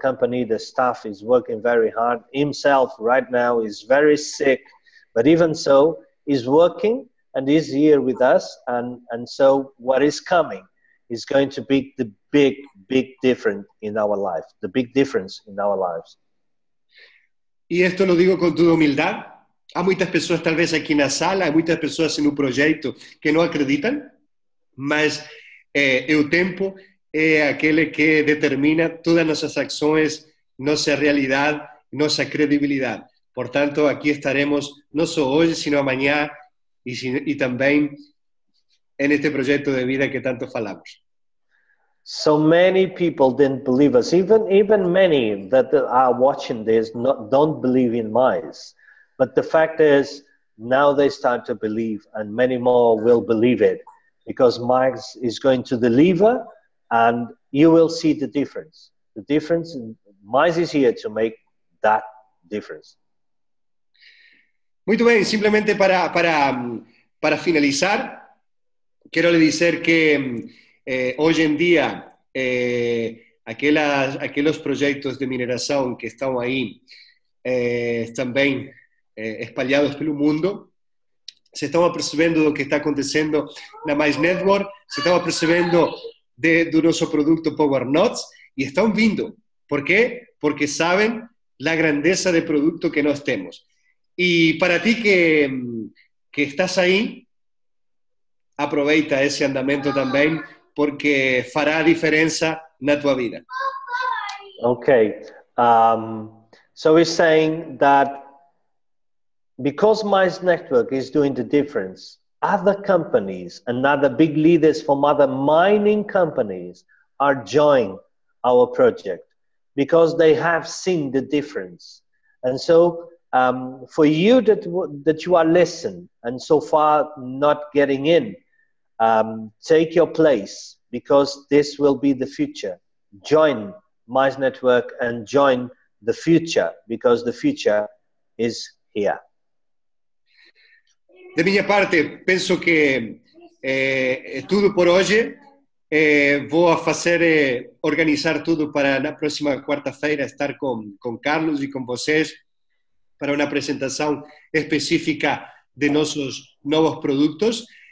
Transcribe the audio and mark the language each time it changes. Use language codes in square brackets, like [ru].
[en] The company, the staff is working very hard. Himself right now is very sick, but even so, is working and is here with us. And so what is coming is going to be the big difference in our life. The big difference in our lives. [es] Y esto lo digo con toda humildad. [pt] Há muitas pessoas, talvez aqui na sala, há muitas pessoas no projeto que não acreditam, mas o tempo é aquele que determina todas nossas ações, nossa realidade, nossa credibilidade. Portanto, aqui estaremos não só hoje, sino amanhã e também neste projeto de vida que tanto falamos. [en] So many people didn't believe us. Even many that are watching this don't believe in Mize. But the fact is, now they start to believe, and many more will believe it, because Mize is going to deliver, and you will see the difference. The difference, Mize is here to make that difference. [pt] Muito bem, simplesmente para finalizar, quero lhe dizer que [es] hoy en día, [pt] aqueles projetos de mineração que estão aí também espalhados pelo mundo, se estão percebendo do que está acontecendo na Mais Network, se estão percebendo do nosso produto Power Notes e estão vindo. ¿Por quê? Porque sabem a grandeza de produto que nós temos. E para ti que estás aí, aproveita esse andamento também, porque fará a diferença na tua vida. [en] Okay. So he's saying that because Mize Network is doing the difference, other companies and other big leaders from other mining companies are joining our project because they have seen the difference. And so for you that you are listening and so far not getting in, take your place because this will be the future. Join Mize Network and join the future because the future is here. [pt] De minha parte, penso que é tudo por hoje. Vou fazer, organizar tudo para na próxima quarta-feira estar com Carlos e com vocês para uma apresentação específica de nossos novos produtos.